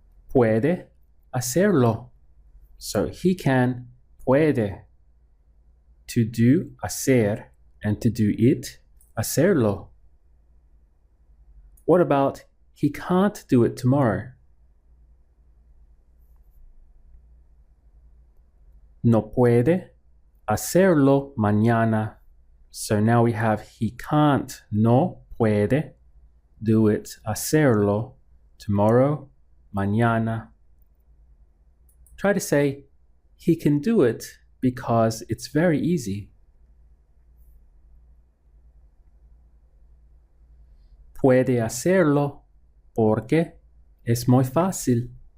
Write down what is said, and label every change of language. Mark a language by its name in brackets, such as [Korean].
[Spanish] Puede hacerlo. [English] So he can, [Spanish] puede. [English] To do, hacer, and to do it, hacerlo. What about he can't do it tomorrow? [Spanish] No puede hacerlo mañana. [English] So now we have he can't, [Spanish] no puede, [English] do it, hacerlo, tomorrow, mañana. Try to say he can do it because it's very easy. [Spanish] Puede hacerlo porque es muy fácil.